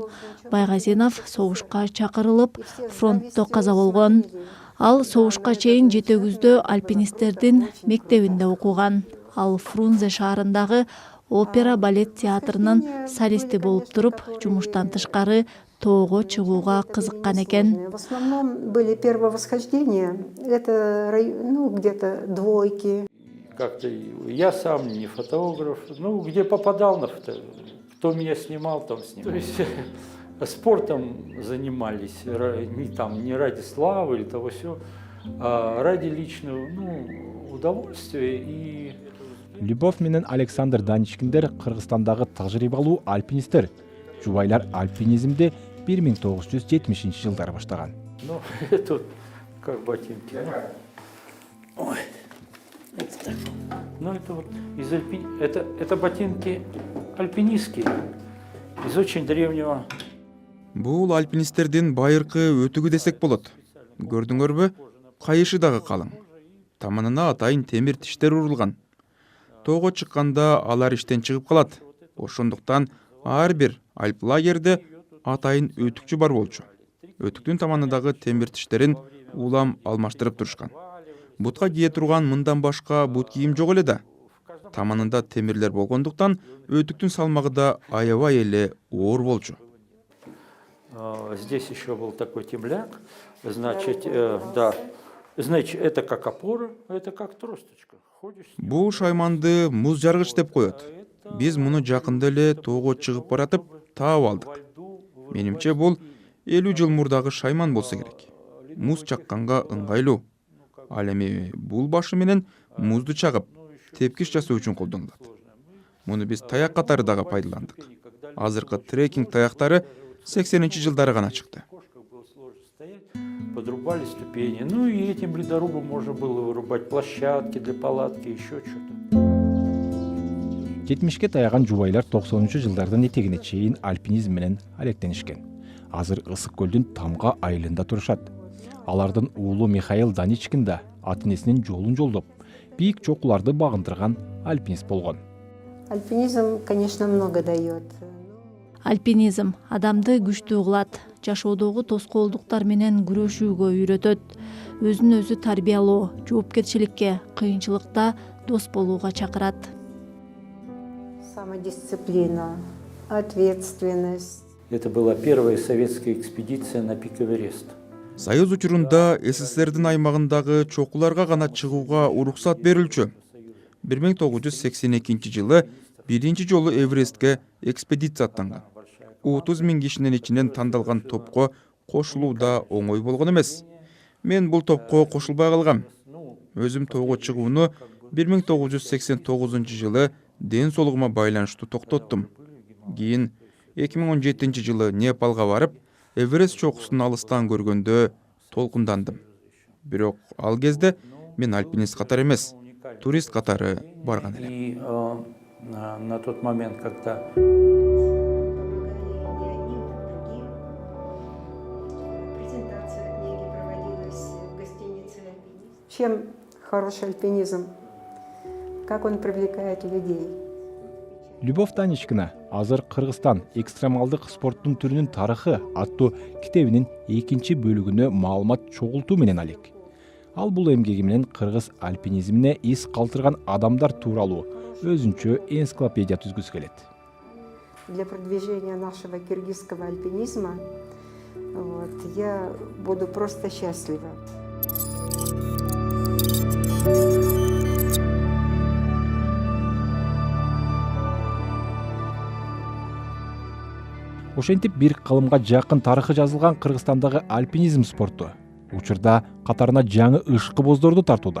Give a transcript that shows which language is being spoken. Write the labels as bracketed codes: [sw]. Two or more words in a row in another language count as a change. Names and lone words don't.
[ky] Байгазинов согушка чакырылып, фронтто каза болгон. Ал согушка чейин Жетегүздө альпинисттердин мектебинде окуган. Ал Фрунзе шаарындагы опера балет театрынын солисти болуп туруп, жумуштан тышкары тоого чыгууга кызыккан экен. [ru] В основном были первые восхождения. Это где-то двойки. Как-то я сам не фотограф, где попадал на фото, кто меня снимал, там снимал. То есть спортом занимались не ради славы или того всего, а ради личного удовольствия и... [ky] Любовь менен Александр Даничкиндер Кыргызстандагы тажрыйбалуу альпинисттер. Жубайлар альпинизмди 1970 жылдары баштаган. [ru] Это как ботинки. Ой. Это так. Это вот из это ботинки альпинистские из очень древнего. [ky] Бул альпинисттердин байыркы өтүгү десек болот. Көрдүңөрбү? Кайышы дагы калың. Таманына атайын темир тиштер урулган. Тоого чыкканда алар иштен чыгып калат. Ошондуктан ар бир альп лагерде атайын өтүкчү бар болчу. Өтүктүн таманындагы темир тиштерин улам алмаштырып турушкан. Бутка кие турган мындан башка бут кийим жок эле да. Таманында темирлер болгондуктан өтүктүн салмагы да аябай эле оор болчу. [ru] Здесь еще был такой темляк, значит, это как опора, это как тросточка. [ky] Бул шайманды муз жаргыч деп коет. Биз муну жакында эле тоого чыгып баратып таап алдык. Менимче бул 50 жыл мурдагы шайман болсо керек. Муз чакканга ыңгайлуу. Ал эми бул башы менен музду чагып, тепкич жасоо үчүн колдонулат. Муну биз таяк катары дагы пайдаландык. Азыркы трекинг таяктары 80-жылдары гана чыкты. [ru] Подрубали ступени. И этим ледорубом можно было вырубать площадки для палатки, еще что-то. [ky] 70-ке таяган жубайлар 90-жылдардын этегине чейин альпинизм менен алектенишкен. Азыр Ысык көлдүн тамга айылында турушат. Алардын уулу Михаил Даничкин да ата-энесинин жолун жолдоп, бийик чокуларды багындырган альпинист болгон. [ru] Альпинизм, конечно, много дает. [ky] Альпинизм адамды күчтүү кылат. жашоодогу тоскоолдуктар менен күрөшүүгө үйрөтөт. Өзүн өзү тарбиялоо, жоопкерчиликке, кыйынчылыкта дос болууга чакырат. [ru] Самодисциплина, ответственность. Это была первая советская экспедиция на пик Эверест. [ky] Союз учурунда СССРдин аймагындагы чокуларга гана чыгууга уруксат берилчү. 1982 жылы биринчи жолу Эверестке экспедиция аттанган. 30 000 кишинин ичинен тандалган топко кошулуу да оңой болгон эмес. Мен бул топко кошулбай калгам. Өзүм тоого чыгууну 1989 жылы ден соолугума байланыштуу токтоттум. Кийин 2017 жылы Непалга барып, Эверест чокусун алыстан көргөндө толкундандым. Бирок ал кезде мен альпинист катары эмес, турист катары барган элем. [ru] И на тот момент, когда Чем хороший альпинизм? Как он привлекает людей? [ky] Любовь Таничкина азыр Кыргызстан экстремалдык спорттун түрүнүн тарыхы аттуу китебинин 2 бөлүгүнө маалымат чогултуу менен алек. Ал бул эмгеги менен кыргыз альпинизмине из калтырган адамдар тууралуу өзүнчө энциклопедия түзгүсү келет. [ru] Для продвижения нашего киргизского альпинизма я буду просто счастлива. [ky] Ошентип бир кылымга жакын тарыхы жазылган Кыргызстандагы альпинизм спорту учурда катарына жаңы ышкыбоздорду тартууда.